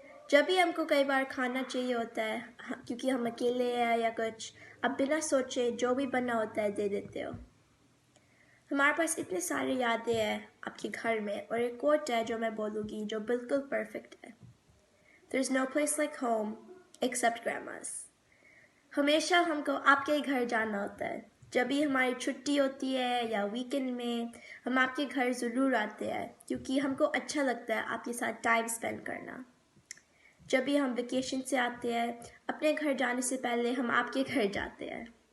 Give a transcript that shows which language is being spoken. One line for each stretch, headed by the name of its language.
Hindi: जब भी हमको कई बार खाना चाहिए होता है क्योंकि हम अकेले हैं या कुछ, आप बिना सोचे जो भी बना होता है दे देते हो। हमारे पास इतने सारे यादें हैं आपके घर में, और एक कोट है जो मैं बोलूँगी जो बिल्कुल परफेक्ट है।
English: There's no place like home except grandma's.
Hindi: हमेशा हमको आपके ही घर जाना होता है। जब भी हमारी छुट्टी होती है या वीकेंड में हम आपके घर ज़रूर आते हैं क्योंकि हमको अच्छा लगता है आपके साथ टाइम स्पेंड करना। जब भी हम वेकेशन से आते हैं अपने घर जाने से पहले हम आपके घर जाते हैं।